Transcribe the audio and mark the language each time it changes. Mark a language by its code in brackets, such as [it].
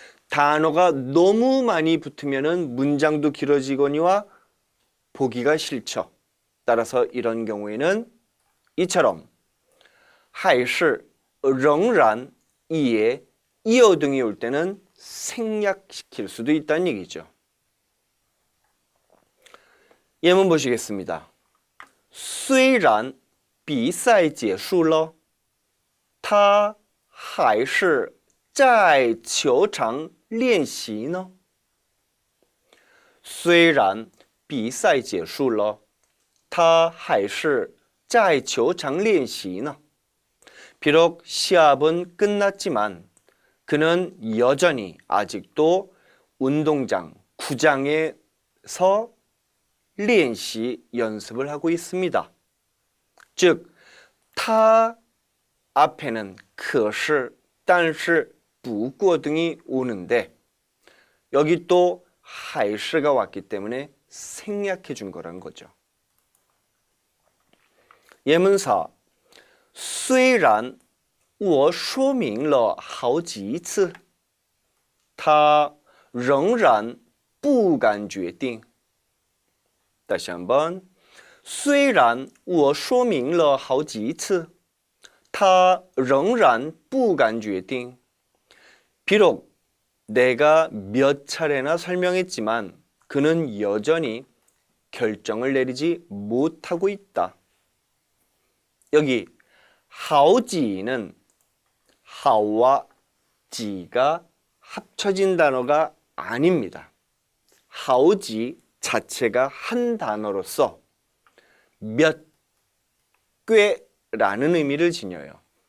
[ko] 단어가 너무 많이 붙으면 문장도 길어지거니와 보기가 싫죠. 따라서 이런 경우에는 이처럼 [zh] 还是仍然也要 [ko] 등이 올 때는 생략시킬 수도 있다는 얘기죠. 예문 보시겠습니다. [zh] 虽然比赛结束了他还是在球场练习呢虽然比赛结束了他还是在球场练习呢 [ko] 비록 시합은 끝났지만 그는 여전히 아직도 운동장, 구장에서 练习 연습을 하고 있습니다. 즉, 他 앞에는 可是, 但是, 不过 등이 오는데 여기 또 还是가 왔기 때문에 생략해 준 거란 거죠. 예문사 [zh] 虽然我说明了好几次他仍然不敢决定 [ko] 다시 한번 [zh] 虽然我说明了好几次他仍然不敢决定 [ko] 비록 내가 몇 차례나 설명했지만 그는 여전히 결정을 내리지 못하고 있다. 여기 好几는 好와 지가 합쳐진 단어가 아닙니다. 好几 자체가 한 단어로서 몇 꾀라는 의미를 지녀요.